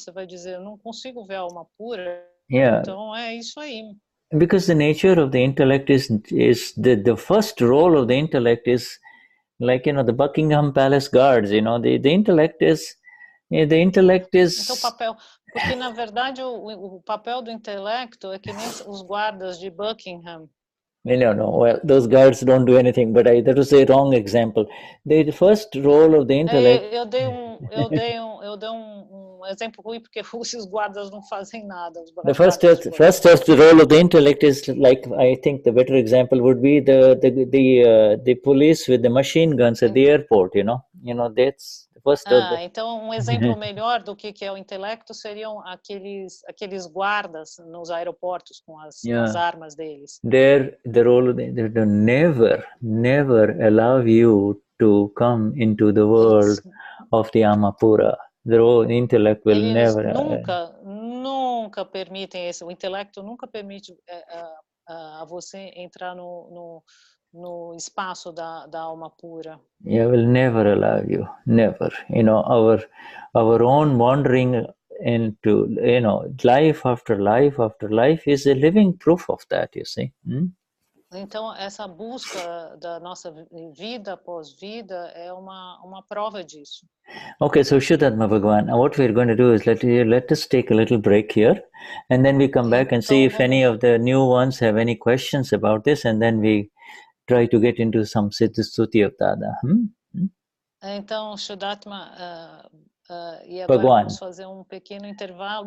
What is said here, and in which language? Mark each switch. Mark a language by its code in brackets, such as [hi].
[pt] Você vai dizer, eu não consigo ver a alma pura. [en] Yeah. [pt] Então é isso aí. [en] Because the nature of the intellect is the first role of the intellect is like the Buckingham Palace guards. The intellect is [pt] Então, porque na verdade o papel do intelecto é que nem os guardas de Buckingham. [en] No. Well, those guards don't do anything, but that was a wrong example. The first role of the intellect. [pt] Eu dei um exemplo ruim porque esses guardas não fazem nada. [en] The first role of the intellect is like, I think the better example would be the police with the machine guns at the airport. That's the first. [pt] Então exemplo melhor do que é o intelecto seriam aqueles guardas nos aeroportos com as armas deles. [en] The role they never allow you to come into the world of the Amapura. The intellect will never. [pt] Nunca permitem esse. O intelecto nunca permite a você entrar no espaço da alma pura. [en] Yeah, will never allow you. Never. Our own wandering into life after life after life is a living proof of that. You see. [pt] Então essa busca da nossa vida após vida é uma prova disso. [en] Okay, so Vishuddhatma Bhagavan, what we're going to do is let us take a little break here, and then we come back and see if any of the new ones have any questions about this, and then we try to get into some Siddhi of Dada. [pt] Então, Vishuddhatma, e agora Bhagwan. Vamos fazer um pequeno intervalo.